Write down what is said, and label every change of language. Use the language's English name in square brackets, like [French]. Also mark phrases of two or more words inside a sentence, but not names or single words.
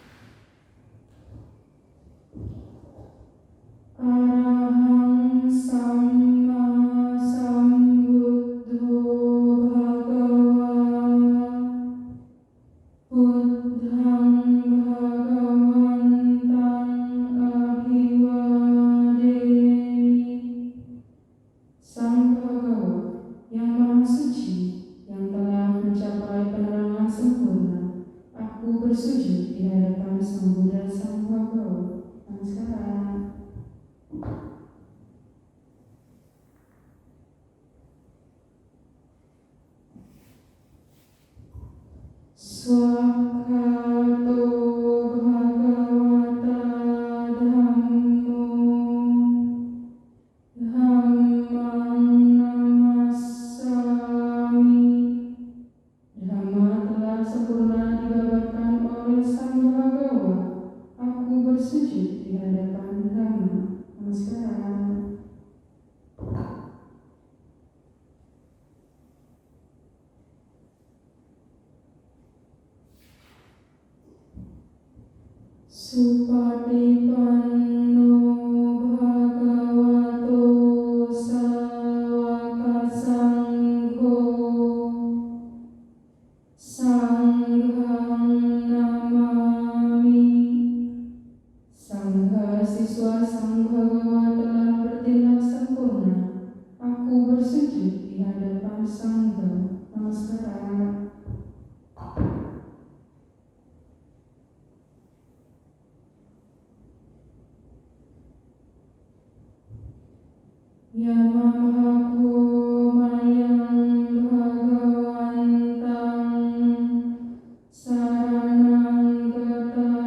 [Pali] Arahang Sama Sambuddho Bhagava Buddhang Bhagavantang Abhiwademi. [Indonesian] Sang Bhagawa yang Maha Suci, yang telah mencapai penerangan sempurna, aku bersujud di hadapan Sang Buddha Sang Bhagawa. Namaskara. [Pali] Swakato Bhagavata Dhammo Dhammang Namassami. [Indonesian] Dhamma telah sempurna dibabarkan oleh Sang Bhagawa. Aku bersujud di hadapan Dhamma. Namaskara. [Pali] Supatipanno Bhagavato Sawaka Sangho Sanghang Namami. [Indonesian] Sangha siswa Sang Bhagawa telah bertindak sempurna. Aku bersujud di hadapan Sangha. Namaskara. [Pali] Yamahako mayang bhagavantang saranang gata